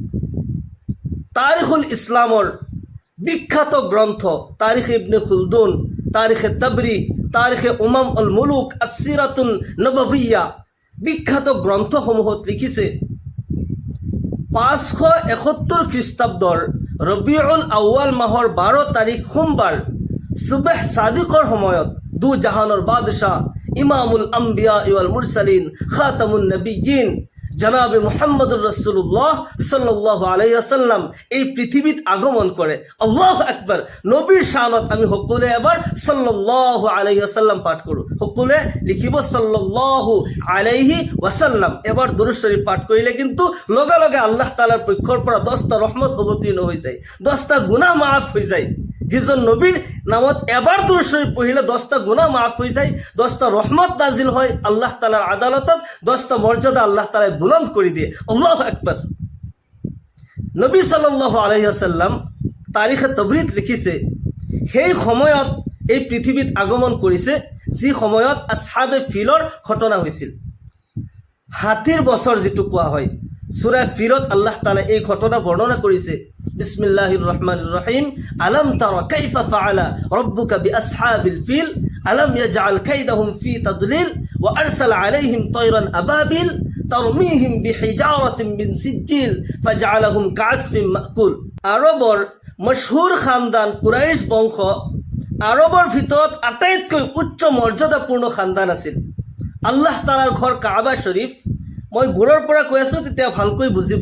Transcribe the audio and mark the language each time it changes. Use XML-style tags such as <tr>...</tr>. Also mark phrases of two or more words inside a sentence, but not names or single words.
<as>তাৰিখুল ইছলামৰ বিখ্যাত গ্ৰন্থ তাৰিখ ইবনে খুলদুন, তাৰিখে তাবৰী, তাৰিখে উমাম আল মুলুক,</as> <ar>السيرة النبوية,</ar> <as>বিখ্যাত গ্ৰন্থসমূহত লিখিছে 571 খ্ৰীষ্টাব্দৰ ৰবিউল আউৱাল মাহৰ 12 তাৰিখ সোমবাৰ সুবহ সাদিকৰ সময়ত দু জাহানৰ বাদশাহ</as> <ar>إمام الأنبياء والمرسلين خاتم النبيين</ar> <as>জনাবে মুহাম্মদুৰ ৰাসূলুল্লাহ</as> <ar>صلى الله عليه وسلم</ar> <as>এই পৃথিৱীত আগমন কৰে।</as> <ar>الله أكبر.</ar> <as>নবীৰ শানত আমি সকলোৱে এবাৰ</as> <ar>صلى الله عليه وسلم</ar> <as>পাঠ কৰোঁ। সকলোৱে লিখিব</as> <ar>صلى الله عليه وسلم.</ar> <as>এবাৰ দুৰুদ শৰীফ পাঠ কৰিলে কিন্তু লগে লগে আল্লাহ তাআলাৰ পক্ষৰ পৰা 10টা ৰহমত অৱতীৰ্ণ হৈ যায়, 10টা গুনাহ মাফ হৈ যায়। যিজন নবীৰ নামত এবাৰ দুৰুদ শৰীফ পঢ়িলে 10টা গুনাহ মাফ হৈ যায়, 10টা ৰহমত নাজিল হয় আল্লাহ তাআলাৰ আদালতত, 10টা মৰ্যাদা আল্লাহ তাআলাই বুলন্দ কৰি দিয়ে।</as> <ar>الله أكبر.</ar> <as>নবী</as> <ar>صلى الله عليه وسلم</ar> <as>তাৰিখে তাবৰীত লিখিছে সেই সময়ত এই পৃথিৱীত আগমন কৰিছে যি সময়ত আসহাবে ফিলৰ ঘটনা হৈছিল। হাতীৰ বছৰ যিটো কোৱা হয়, সূৰা ফিলত আল্লাহ তাআলা এই ঘটনা বৰ্ণনা কৰিছে।</as> <ar>بسم الله الرحمن الرحيم ألم تر كيف فعل ربك بأصحاب الفيل ألم يجعل كيدهم في تضليل وأرسل عليهم طيرا أبابيل ترميهم بحجارة من سجيل فجعلهم كعصف مأكول.</ar> <as>আৰবৰ মশহুৰ খানদান কুৰাইশ বংশ আৰবৰ ভিতৰত আটাইতকৈ উচ্চ মৰ্যাদাপূৰ্ণ খানদান আছিল। আল্লাহ তাআলাৰ ঘৰ কাবা শৰীফ, মই গুৰৰ পৰা কৈ আছোঁ তেতিয়া ভালকৈ বুজিব।</as>